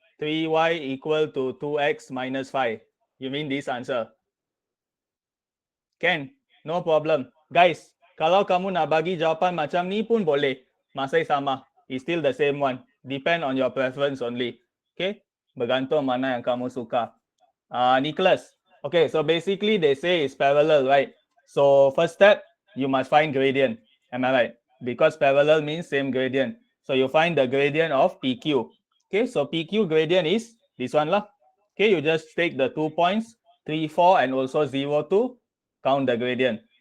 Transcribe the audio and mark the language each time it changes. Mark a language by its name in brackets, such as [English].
[English] 3y equal to 2x minus 5. You mean this answer? Can? No problem. [Malay] Guys, kalau kamu nak bagi jawapan macam ni pun boleh. Masih sama. [English] It's still the same one. Depend on your preference only. Okay? [Malay] Bergantung mana yang kamu suka. [English] Nicholas. Okay, so basically they say it's parallel, right? So first step, you must find gradient. Am I right? Because parallel means same gradient. So you find the gradient of PQ. Okay, so PQ gradient is this one lah. Okay, you just take the 2 points, 3, 4, and also 0, 2. Count the gradient.